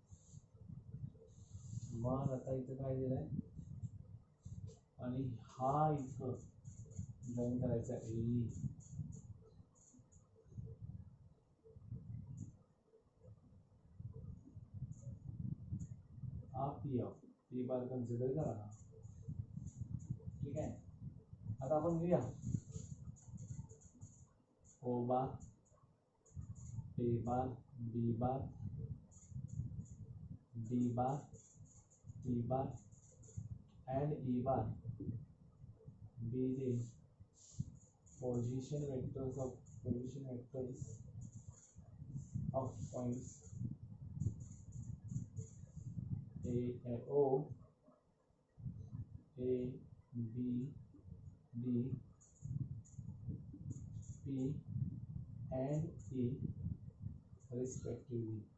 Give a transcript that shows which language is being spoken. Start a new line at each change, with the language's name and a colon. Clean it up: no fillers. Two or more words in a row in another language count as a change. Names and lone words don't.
Marathi: मग आता इथं काय दिलंय आणि हा इथं जॉईन करायचा A. हा
English: P of P bar
Marathi: कन्सिडर करा. ठीक आहे. आता आपण घेऊया
English: O bar, A bar, B bar, D bar, T bar and E bar be the position vectors of points O, A, B, D, P and E respectively.